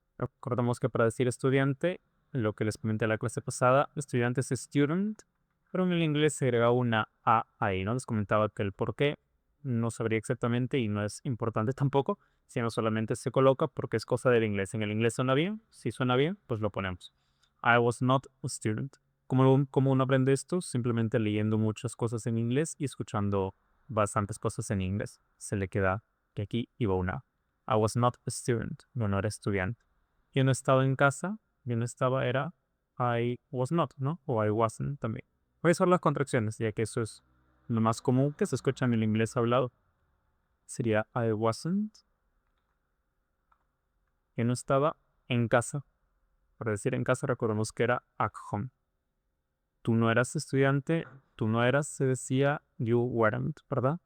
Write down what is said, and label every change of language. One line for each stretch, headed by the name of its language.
Spanish: Recordamos que para decir estudiante, lo que les comenté en la clase pasada, estudiante es student, pero en el inglés se agrega una A ahí, ¿no? Les comentaba que el por qué no sabría exactamente y no es importante tampoco, sino solamente se coloca porque es cosa del inglés. En el inglés suena bien, si suena bien, pues lo ponemos.
English: I was not a student.
Spanish: ¿Cómo uno aprende esto? Simplemente leyendo muchas cosas en inglés y escuchando bastantes cosas en inglés. Se le queda que aquí iba una.
English: I was not a student.
Spanish: No era estudiante. Yo no estaba en casa. Yo no estaba, era
English: I was not,
Spanish: ¿no? O
English: I wasn't
Spanish: también. Voy a usar las contracciones, ya que eso es lo más común que se escucha en el inglés hablado. Sería
English: I wasn't.
Spanish: Yo no estaba en casa. Para decir en casa, recordemos que era
English: at home.
Spanish: Tú no eras estudiante, tú no eras, se decía
English: you weren't,
Spanish: ¿verdad?